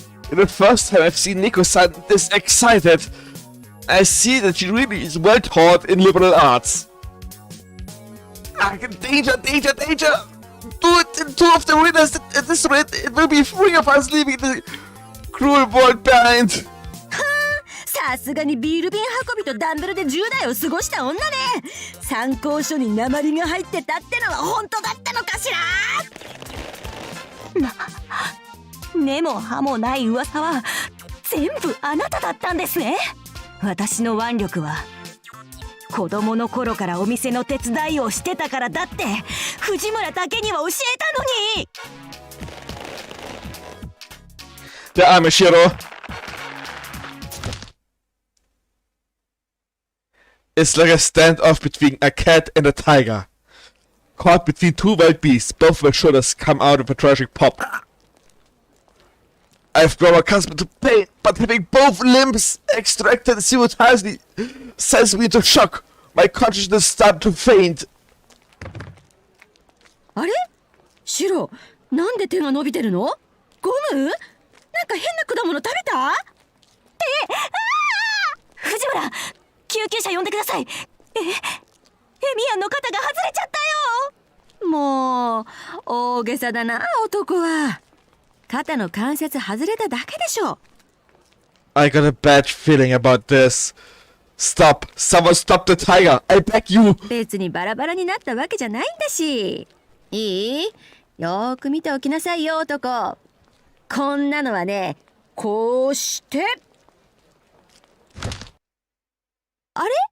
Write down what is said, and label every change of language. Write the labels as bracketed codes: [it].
[en] In the first time I've seen Nico-san this excited. I see that she really is well taught in liberal arts. Danger, danger, danger! Two of the winners at this rate, it will be 3 of us leaving the cruel world behind. [ja] さすがにビール瓶運びとダンベルで10代を過ごした女ね。参考書に鉛が入ってたってのは本当だったのかしら。根も葉もない噂は全部あなただったんですね。私の腕力は子供の頃からお店の手伝いをしてたからだって藤村だけには教えたのに。 [de] Der arme Shiro. [en] It's like a standoff between a cat and a tiger. Caught between two wild beasts, both were shoulders come out of a tragic pop. I've grown accustomed to pain, but having both limbs extracted simultaneously sends me into shock. My consciousness started to faint. [ja] あれシロ、なんで手が伸びてるの？ゴム？なんか変な果物食べた？藤村、救急車呼んでください。エミアンの肩が外れちゃったよ。もう大げさだな男は。肩の関節外れただけでしょ。 [en] I got a bad feeling about this. Stop! Someone stop the tiger! I beg you! [ja] 別にバラバラになったわけじゃないんだし。いい？よーく見ておきなさいよ男。こんなのはね、こうして。あれ？